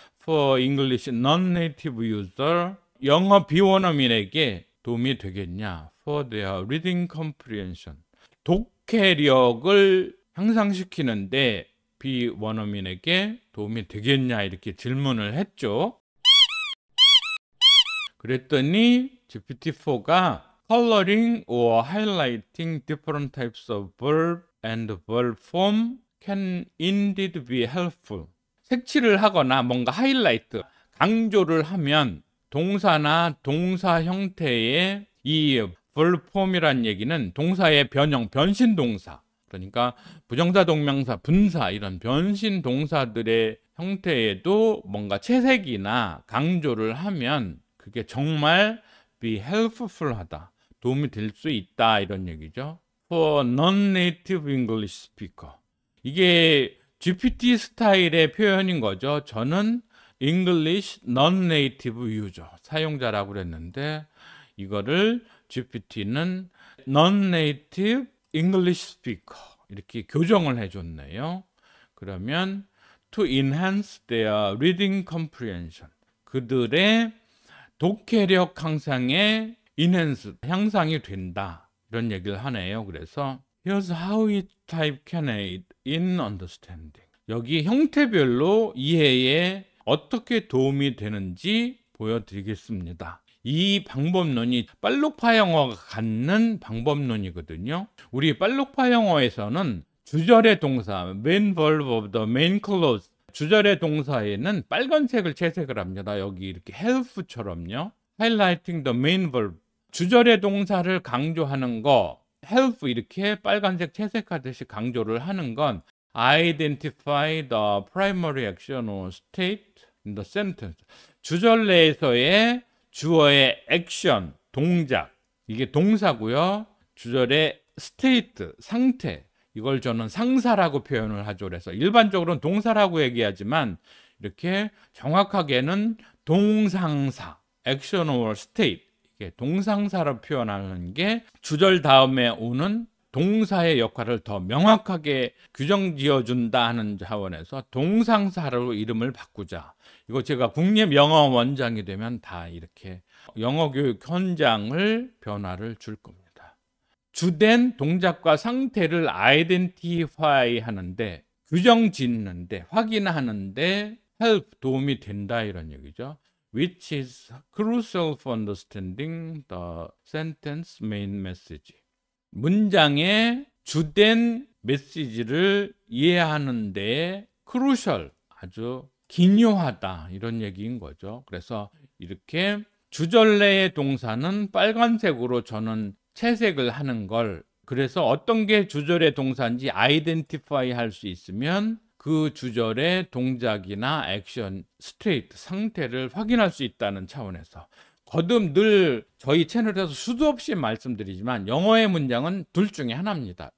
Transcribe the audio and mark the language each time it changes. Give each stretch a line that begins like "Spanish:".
English: for English non-native user,
Korean: 영어 비원어민에게 도움이 되겠냐
English: for their reading comprehension,
Korean: 독해력을 향상시키는데 비원어민에게 도움이 되겠냐 이렇게 질문을 했죠.
English: 그랬더니 GPT-4가 coloring or highlighting different types of verb and verb form can indeed be helpful.
Korean: 색칠을 하거나 뭔가 하이라이트, 강조를 하면 동사나 동사 형태의 이 verb form이란 얘기는 동사의 변형, 변신 동사, 그러니까 부정사, 동명사, 분사 이런 변신 동사들의 형태에도 뭔가 채색이나 강조를 하면 그게 정말 be helpful 하다, 도움이 될 수 있다 이런 얘기죠.
English: For non-native English speaker.
Korean: 이게 GPT 스타일의 표현인 거죠. 저는 English non-native user, 사용자라고 그랬는데 이거를 GPT는
English: non-native English speaker
Korean: 이렇게 교정을 해줬네요. 그러면
English: to enhance their reading comprehension,
Korean: 그들의 독해력 향상에 enhance, 향상이 된다 이런 얘기를 하네요.
English: 그래서 here's how each type can aid in understanding.
Korean: 여기 형태별로 이해에 어떻게 도움이 되는지 보여드리겠습니다. 이 방법론이 빨록파 영어가 갖는 방법론이거든요. 우리 빨록파 영어에서는 주절의 동사,
English: main verb of the main clause,
Korean: 주절의 동사에는 빨간색을 채색을 합니다. 여기 이렇게 help처럼요.
English: highlighting the main verb,
Korean: 주절의 동사를 강조하는 거,
English: help
Korean: 이렇게 빨간색 채색하듯이 강조를 하는 건
English: identify the primary action or state in the sentence.
Korean: 주절 내에서의 주어의 액션, 동작, 이게 동사고요. 주절의 state, 상태, 이걸 저는 상사라고 표현을 하죠. 그래서 일반적으로는 동사라고 얘기하지만 이렇게 정확하게는 동상사,
English: action or state,
Korean: 이게 동상사로 표현하는 게 주절 다음에 오는 동사의 역할을 더 명확하게 규정 지어준다 하는 차원에서 동상사로 이름을 바꾸자. 이거 제가 국립영어 원장이 되면 다 이렇게 영어 교육 현장을 변화를 줄 겁니다. 주된 동작과 상태를 아이덴티파이 하는데, 규정 짓는데, 확인하는데 help, 도움이 된다 이런 얘기죠.
English: Which is crucial for understanding the sentence main message.
Korean: 문장의 주된 메시지를 이해하는 데 crucial, 아주 기묘하다 이런 얘기인 거죠. 그래서 이렇게 주절 내의 동사는 빨간색으로 저는 채색을 하는 걸, 그래서 어떤 게 주절의 동사인지 아이덴티파이 할 수 있으면 그 주절의 동작이나 액션, 스테이트, 상태를 확인할 수 있다는 차원에서 거듭 늘 저희 채널에서 수도 없이 말씀드리지만 영어의 문장은 둘 중에 하나입니다.